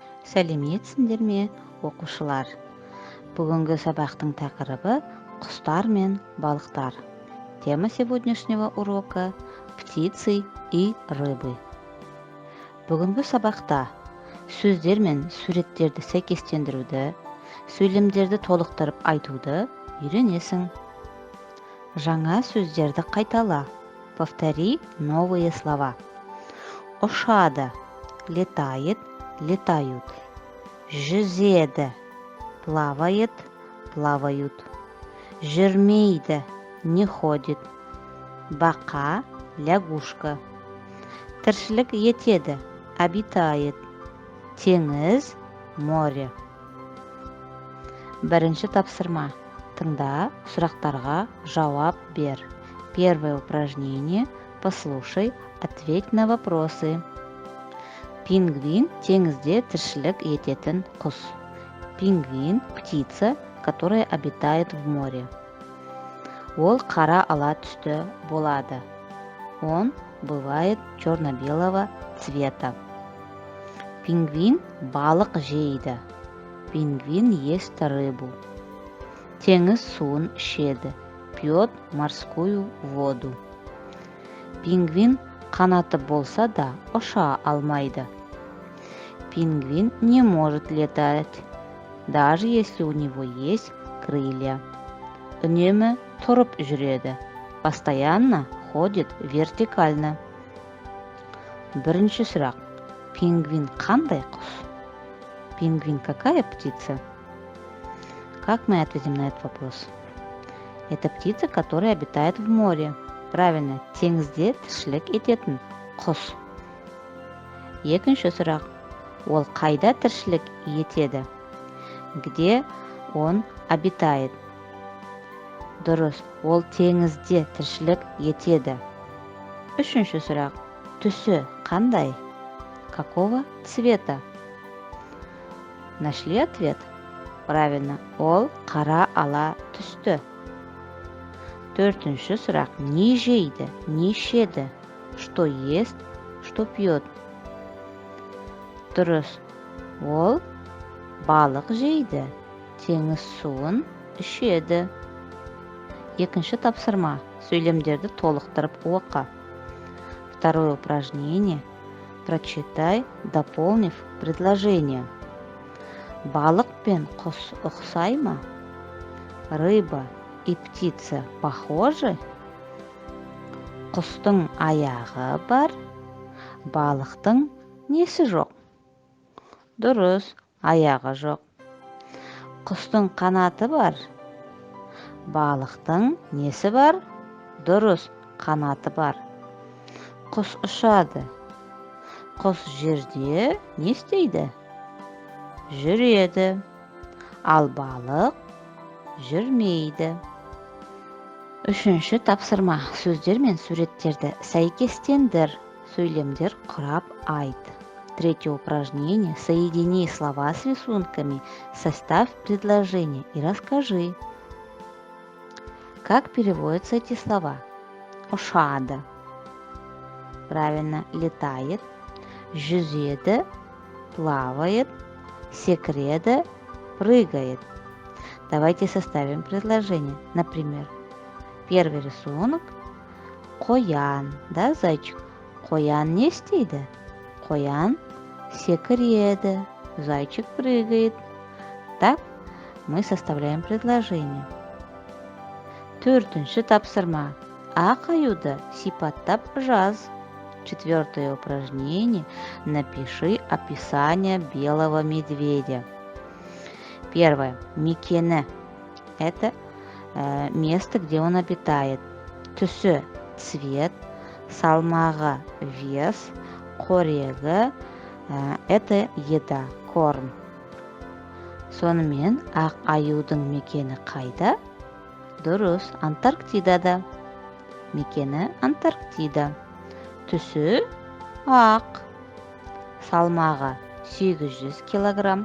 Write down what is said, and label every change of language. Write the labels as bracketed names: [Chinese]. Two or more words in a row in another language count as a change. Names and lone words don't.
[Kazakh] Сәлеметсіңдер ме, оқушылар? Бүгінгі сабақтың тақырыбы құстар мен балықтар. [Russian] Тема сегодняшнего урока – птицы и рыбы. [Kazakh] Бүгінгі сабақта сөздер мен суреттерді сәйкестендіруді, сөйлемдерді толықтырып айтуды үйренесің. Жаңа сөздерді қайтала. [Russian] Повтори новые слова. Ұшады, летает, летают. Жүзеді, плавает, плавают. Жүрмейді, не ходит. [Kazakh] Бақа, лягушка. Тіршілік етеді, обитает. Теңіз, море. Бірінші тапсырма. Тыңда, сұрақтарға жауап бер. [Russian] Первое упражнение. Послушай, ответь на вопросы. [Kazakh] Пингвин – теңізде тіршілік ететін құс. Пингвин – [Russian] птица, которая обитает в море. [Kazakh] Ол қара ала түсті болады. [Russian] Он бывает черно-белого цвета. [Kazakh] Пингвин балық жейді. [Russian] Пингвин ест рыбу. [Kazakh] Теңіз суын ішеді. [Russian] Пьет морскую воду. [Kazakh] Пингвин қанаты болса да ұша алмайды. [Russian] Пингвин не может летать, даже если у него есть крылья. [Kazakh] Үнемі тұрып жүреді. [Russian] Постоянно ходит вертикально. [Kazakh] Бірінші сұрақ. Пингвин қандай құс? [Russian] Пингвин какая птица? Как мы ответим на этот вопрос? Это птица, которая обитает в море. Правильно, [Kazakh] теңізде тіршілік ететін құс. Екінші сұрақ. Ол қайда тіршілік етеді? [Russian] Где он обитает? [Kazakh] Дұрыс, ол теңізде тіршілік етеді. Үшінші сұрақ. Түсі қандай? [Russian] Какого цвета? Нашли ответ? Правильно, [Kazakh] ол қара ала түсті. Төртінші сұрақ. Не жейді, не ішеді? [Russian] Что ест, что пьет? [Kazakh] Дұрыс, ол балық жейді, теңіз суын ішеді. Екінші тапсырма. Сөйлемдерді толықтырып оқы. [Russian] Второе упражнение. Прочитай, дополнив предложение. [Kazakh] Балық пен құс ұқсай ма? [Russian] Рыба и птица похожи? [Kazakh] Құстың аяғы бар, балықтың несі жоқ? Дұрыс, аяғы жоқ. Құстың қанаты бар, балықтың несі бар? Дұрыс, қанаты бар. Құс ұшады. Құс жерде не істейді? Жүреді. Ал балық жүрмейді. Үшінші тапсырма. Сөздер мен суреттерді сәйкестендір. Сөйлемдер құрап айт. [Russian] Третье упражнение. Соедини слова с рисунками. Составь предложение и расскажи. Как переводятся эти слова? Ұшады. Правильно, летает. [Kazakh] Жүзеді, плавает. Секреді, прыгает. [Russian] Давайте составим предложение. Например, первый рисунок. [Kazakh] Қоян, да, зайчик? Қоян не істейді? Қоян секіреді, [Russian] зайчик прыгает. Так, мы составляем предложение. [Kazakh] Төртінші тапсырма. Ақ аюды сипаттап жаз. [Russian] Четвертое упражнение. Напиши описание белого медведя. Первое. Мекені. Это место, где он обитает. [Kazakh] Түсі – цвет. Салмағы – вес. Қорегі – [Russian] это еда, корм. [Kazakh] Сонымен ақ аюдың мекені қайда? Дұрыс, Антарктидада. Мекені Антарктида. Түсі ақ. Салмағы 800 килограмм.